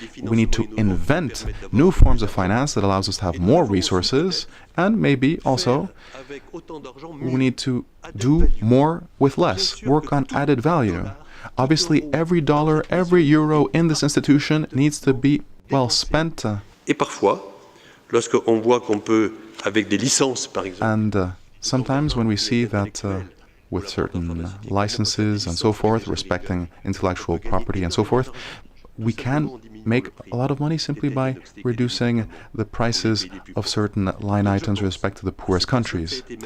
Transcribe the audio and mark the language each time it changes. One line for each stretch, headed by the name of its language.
English: We need to invent new forms of finance that allows us to have more resources, and maybe also we need to do more with less, work on added value. Obviously, every dollar, every euro in this institution needs to be well spent.
French: Et parfois, lorsqu'on voit qu'on peut, avec des licences, par exemple,
English: and sometimes when we see that with certain licenses and so forth, respecting intellectual property and so forth, we can make a lot of money simply by reducing the prices of certain line items with respect to the poorest countries.